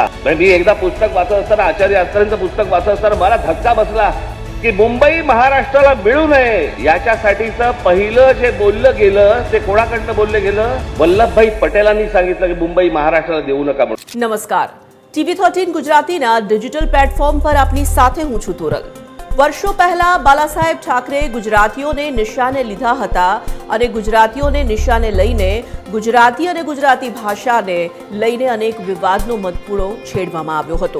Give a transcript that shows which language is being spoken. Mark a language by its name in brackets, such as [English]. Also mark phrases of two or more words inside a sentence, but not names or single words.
[Marathi] मी एकदा पुस्तक वाचत असताना, आचार्य अत्रेंचं पुस्तक वाचत असताना मला धक्का बसला की मुंबई महाराष्ट्राला मिळू नये याच्यासाठीचं पहिलं जे बोललं गेलं ते कोणाकडनं बोललं गेलं? वल्लभभाई पटेलांनी सांगितलं की मुंबई महाराष्ट्राला देऊ नका म्हणून. नमस्कार. [Gujarati] TV13 ગુજરાતીના ડિજિટલ પ્લેટફોર્મ પર આપની સાથે હું છું તોરલ. વર્ષો પહેલા બાલાસાહેબ ઠાકરે ગુજરાતીઓને નિશાને લીધા હતા અને ગુજરાતીઓને નિશાને લઈને ગુજરાતી અને ગુજરાતી ભાષાને લઈને અનેક વિવાદનો મતપૂળો છેડવામાં આવ્યો હતો.